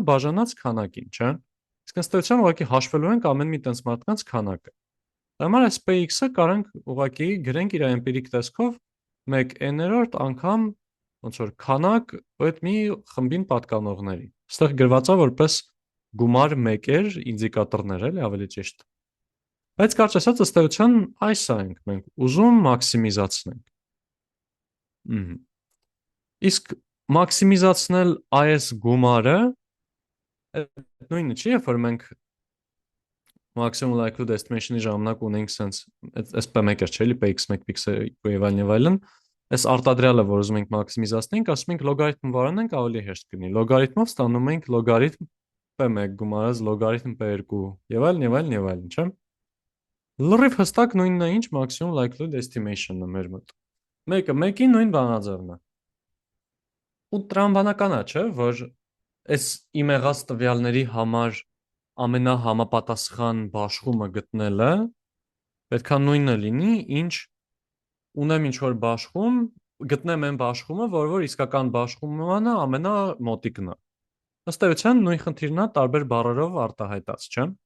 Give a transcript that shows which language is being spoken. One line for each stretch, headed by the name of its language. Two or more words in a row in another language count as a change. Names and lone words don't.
Armenian: բաժանած քանակին, չէ՞։ Իսկ ըստ էության ուղղակի հաշվելու ենք ամեն մի տենց մարդկանց քանակը։ Համար այս PX-ը կարանք ուղղակի գրենք իր էմպիրիկ տեսքով 1n-րդ անգամ ոնց որ քանակ այդ մի խմբին պատկանողների։ Այստեղ գրված է որպես գումար 1-եր ինդիկատորներ էլի ավելի ճիշտ։ Բայց կարճ ասած ըստ էության այս է ենք մենք ուզում մաքսիմիզացնենք։ Իսկ մաքսիմիզացնել այս գումարը այդ նույնը չի, երբ որ մենք
English: maximum likelihood estimation-
Armenian: ի ժամանակ ունենք sense այս P1-ը չէ՞, Px1 Px2 եւ այլն, այս արտադրյալը, որ ուզում ենք մաքսիմիզացնենք, ասում ենք լոգարիթմ վարանենք ավելի հեշտ կլինի։ Լոգարիթմով ստանում ենք լոգարիթմ P1 գումարած լոգարիթմ P2 եւ այլն, չէ՞։ Լրիվ հստակ նույնն է ինչ
English: maximum likelihood estimation-
Armenian: ը մեր մոտ։ Մեկը մեկի նույն բանաձևն է։ Ու տրամաբանական է, չէ՞, որ այս իմ եղած տվյալների համար ամենահամապատասխան բաշխումը գտնելը պետքա նույնը լինի, ինչ ունեմ ինչ որ բաշխում, գտնեմ այն բաշխումը, որ իսկական բաշխումանը ամենամոտիկն է։ Ըստ էության նույն խնդիրն է տարբեր բառերով արտահայտած, չէ՞։